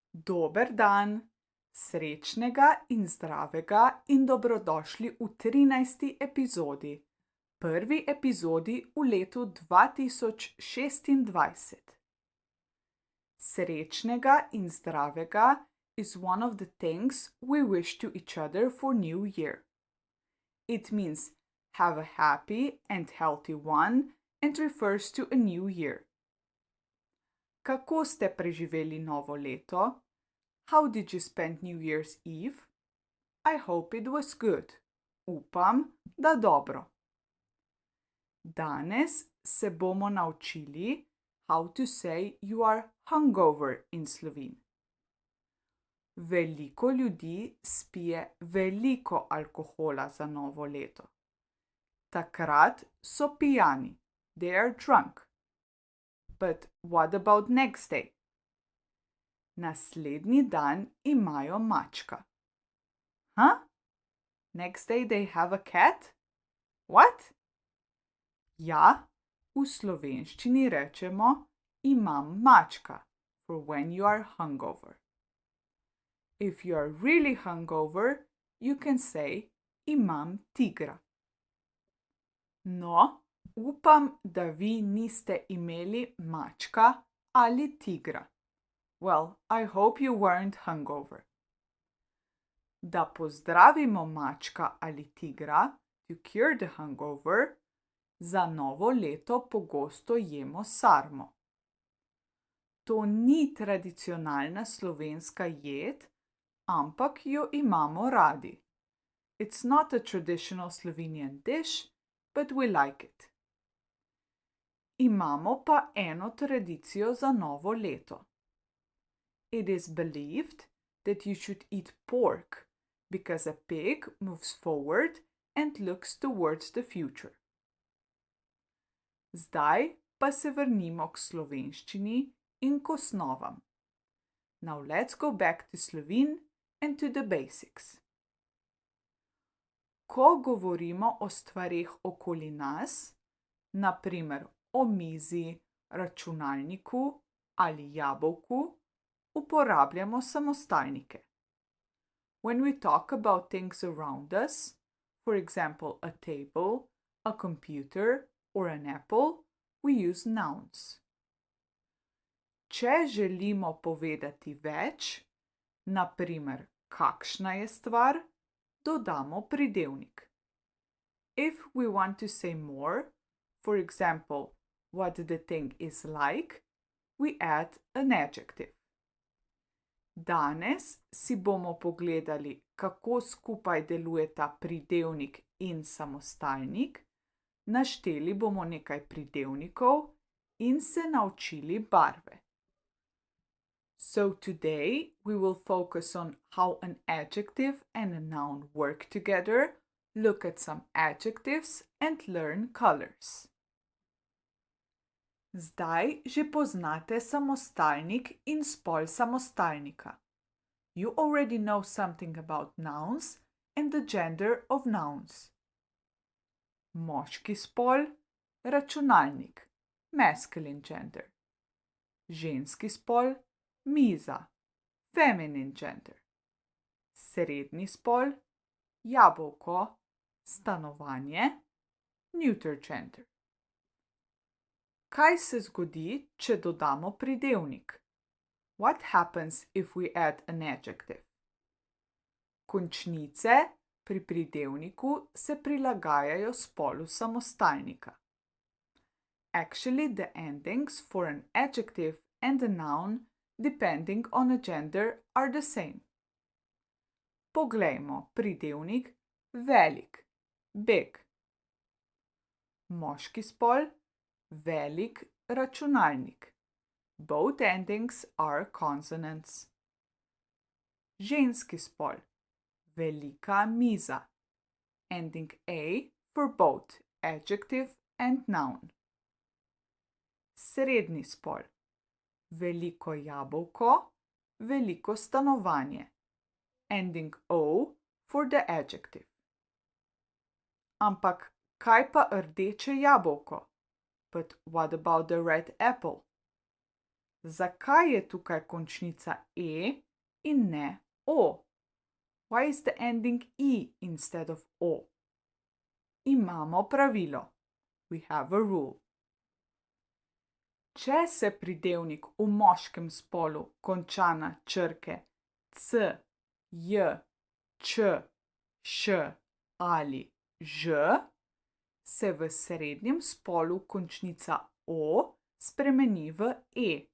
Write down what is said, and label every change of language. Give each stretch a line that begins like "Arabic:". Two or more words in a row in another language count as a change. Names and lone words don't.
Slovenian: Dober dan, srečnega in zdravega in dobrodošli v 13. epizodi, prvi epizodi v letu 2026. Srečnega in zdravega
English: is one of the things we wish to each other for New Year. It means have a happy and healthy one and refers to a new year.
Slovenian: Kako ste preživeli novo leto?
English: How did you spend New Year's Eve? I hope it was good.
Slovenian: Upam, da dobro. Danes se bomo naučili
English: how to say you are hungover in Sloven.
Slovenian: Veliko ljudi spije veliko alkohola za novo leto. Takrat so pijani.
English: They are drunk. But what about next day?
Slovenian: Naslednji dan imajo mačka.
English: Huh? Next day they have a cat? What?
Slovenian: Ja, v slovenščini rečemo imam mačka
English: for when you are hungover. If you are really hungover, you can say
Slovenian: imam tigra. No, upam, da vi niste imeli mačka ali tigra.
English: Well, I hope you weren't hungover.
Slovenian: Da pozdravimo mačka ali tigra,
English: to cure the hangover,
Slovenian: za novo leto pogosto jemo sarmo. To ni tradicionalna slovenska jed, ampak jo imamo radi.
English: It's not a traditional Slovenian dish, but we like it.
Slovenian: Imamo pa eno tradicijo za novo leto.
English: It is believed that you should eat pork because a pig moves forward and looks towards the future.
Slovenian: Zdaj pa se vrnimo k slovenščini in k osnovam.
English: Now let's go back to Slovene and to the basics.
Slovenian: Ko govorimo o stvareh okoli nas, na primer o mizi, računalniku ali jabolku, uporabljamo samostalnike.
English: When we talk about things around us, for example a table, a computer or an apple, we use nouns.
Slovenian: Če želimo povedati več, na primer kakšna je stvar, dodamo pridevnik.
English: If we want to say more, for example what the thing is like, we add an adjective.
Slovenian: Danes si bomo pogledali, kako skupaj delujeta pridevnik in samostalnik, našteli bomo nekaj pridevnikov in se naučili barve.
English: So today we will focus on how an adjective and a noun work together, look at some adjectives and learn colors.
Slovenian: Zdaj že poznate samostalnik in spol samostalnika.
English: You already know something about nouns and the gender of nouns.
Slovenian: Moški spol, računalnik,
English: masculine gender.
Slovenian: Ženski spol, miza,
English: feminine gender.
Slovenian: Srednji spol, jabolko, stanovanje,
English: neuter gender.
Slovenian: Kaj se zgodi, če dodamo pridevnik?
English: What happens if we add an adjective?
Slovenian: Končnice pri pridevniku se prilagajajo spolu samostalnika.
English: Actually, the endings for an adjective and a noun, depending on a gender, are the same.
Slovenian: Poglejmo pridevnik velik, big. Moški spol, velik računalnik.
English: Both endings are consonants.
Slovenian: Ženski spol, velika miza.
English: Ending A for both adjective and noun.
Slovenian: Srednji spol, veliko jabolko, veliko stanovanje.
English: Ending O for the adjective.
Slovenian: Ampak kaj pa rdeče jabolko?
English: But what about the red apple?
Slovenian: Zakaj je tukaj končnica e in ne o?
English: Why is the ending e instead of o?
Slovenian: Imamo pravilo.
English: We have a rule.
Slovenian: Če se pridevnik v moškem spolu konča na črke c, j, č, š ali ž, se v srednjem spolu končnica o spremeni v e.